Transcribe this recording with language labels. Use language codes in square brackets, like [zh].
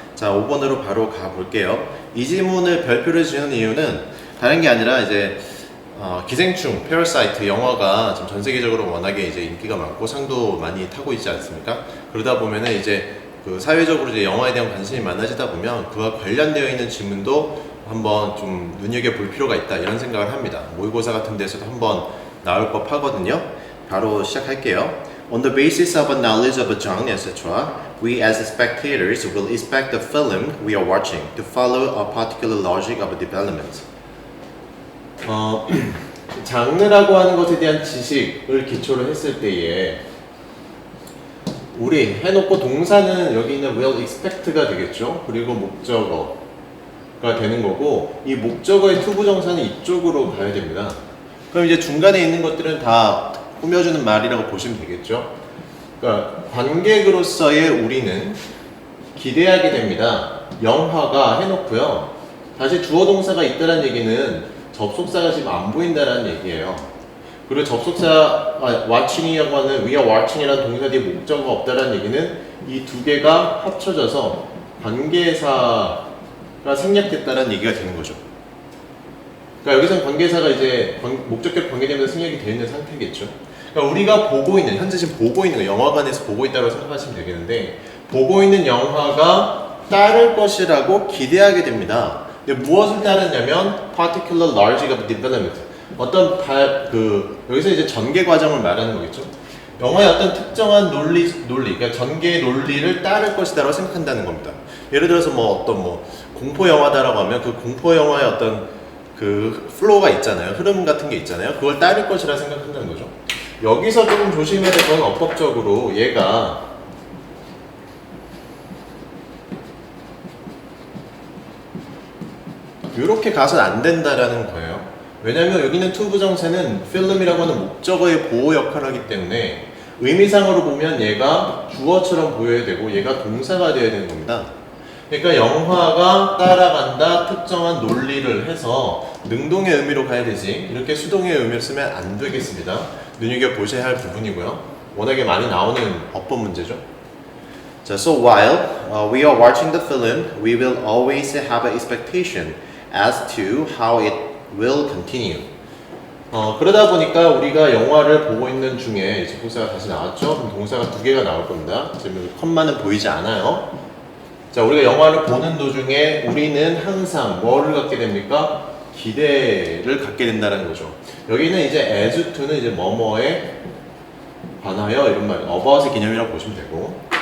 [ko] 자, 5번으로 바로 가볼게요. 이 지문을 별표를 지는 이유는 다른 게 아니라 이제 기생충, 패러사이트 영화가 지금 전 세계적으로 워낙에 이제 인기가 많고 상도 많이 타고 있지 않습니까? 그러다 보면은 이제 그 사회적으로 이제 영화에 대한 관심이 많아지다 보면 그와 관련되어 있는 지문도 한번 좀 눈여겨볼 필요가 있다 이런 생각을 합니다. 모의고사 같은 데서도 한번 나올 법 하거든요. 바로 시작할게요. [en] On the basis of a knowledge of a genre, etc., we as spectators will expect the film we are watching to follow a particular logic of development. [ko] 장르라고 하는 것에 대한 지식을 기초로 했을 때에 우리 해놓고 동사는 여기 있는 [en] will expect [ko] 가 되겠죠. 그리고 목적어가 되는 거고 이 목적어의 투부정사는 이쪽으로 가야 됩니다. 그럼 이제 중간에 있는 것들은 다 꾸며주는 말이라고 보시면 되겠죠. 그러니까 관객으로서의 우리는 기대하게 됩니다. 영화가 해놓고요. 다시 주어 동사가 있다는 얘기는 접속사가 지금 안 보인다는 얘기예요. 그리고 접속사 watching이라고 하는 [en] we are watching [ko] 이라는 동사 뒤에 목적어가 없다는 얘기는 이 두 개가 합쳐져서 관계사가 생략됐다는 얘기가 되는 거죠. 그러니까 여기서는 관계사가 이제 목적격 관계되면서 생략이 되어 있는 상태겠죠. 그러니까 우리가 보고 있는 현재 지금 보고 있는 거 영화관에서 보고 있다고 생각하시면 되겠는데 보고 있는 영화가 따를 것이라고 기대하게 됩니다. [en] 근데 무엇을 따르냐면 particular logic of development. [ko] 어떤 여기서 이제 전개 과정을 말하는 거겠죠. 영화의 어떤 특정한 논리, 그러니까 전개 논리를 따를 것이다라고 생각한다는 겁니다. 예를 들어서 어떤 공포 영화다라고 하면 그 공포 영화의 어떤 그 플로우가 있잖아요. 흐름 같은 게 있잖아요. 그걸 따를 것이라 생각한다는 거죠. 여기서 조금 조심해야 될 건 어법적으로 얘가 이렇게 가서는 안 된다라는 거예요. 왜냐면 여기는 투부정사는 필름이라고 하는 목적어의 보호 역할을 하기 때문에 의미상으로 보면 얘가 주어처럼 보여야 되고 얘가 동사가 되어야 되는 겁니다. 그러니까 영화가 따라간다 특정한 논리를 해서 능동의 의미로 가야 되지 이렇게 수동의 의미를 쓰면 안 되겠습니다. 눈여겨보셔야 할 부분이고요. 워낙에 많이 나오는 어법 문제죠. [en] 자, so while we are watching the film, we will always have an expectation as to how it will continue. [ko] 그러다 보니까 우리가 영화를 보고 있는 중에 접속사가 다시 나왔죠. 그럼 동사가 두 개가 나올 겁니다. 지금 컴마는 보이지 않아요. 자, 우리가 영화를 보는 도중에 우리는 항상 뭐를 갖게 됩니까? 기대를 갖게 된다는 거죠. 여기는 이제 as to는 이제 뭐뭐에 관하여 이런 말, about의 개념이라고 보시면 되고.